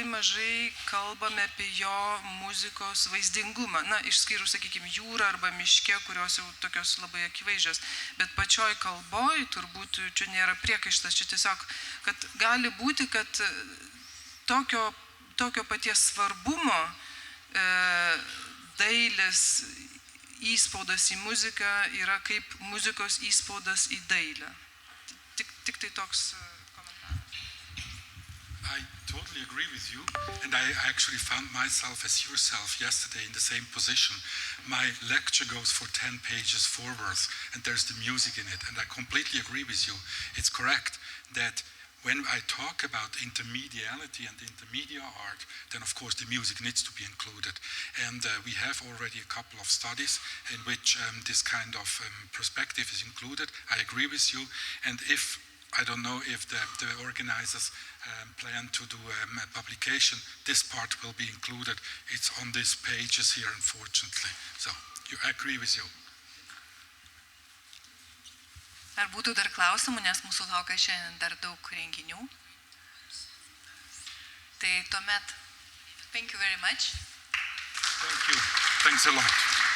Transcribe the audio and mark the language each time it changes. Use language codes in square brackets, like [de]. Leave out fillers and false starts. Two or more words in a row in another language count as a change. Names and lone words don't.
[lt] mažai kalbame apie jo muzikos vaizdingumą, na, išskyrus, sakykime, jūrą arba miške, kurios jau tokios labai akivaizdžios, bet pačioj kalboj turbūt čia nėra priekaištas, čia tiesiog, kad gali būti, kad tokio paties svarbumo dailės įspaudas į muziką yra kaip muzikos įspaudas į dailę. Tik tai toks [en] I totally agree with you, and I actually found myself as yourself yesterday in the same position. My lecture goes for 10 pages forwards, and there's the music in it, and I completely agree with you. It's correct that when I talk about intermediality and intermedia art, then of course the music needs to be included. And we have already a couple of studies in which this kind of perspective is included. I agree with you, and I don't know if the organizers plan to do a publication. This part will be included. It's on these pages here, unfortunately. So, I agree with you. [lt] Ar būtų dar klausimų, nes mūsų laukia šiandien dar daug renginių. Tai tuomet, [en] thank you very much. Thank you. Thanks a lot.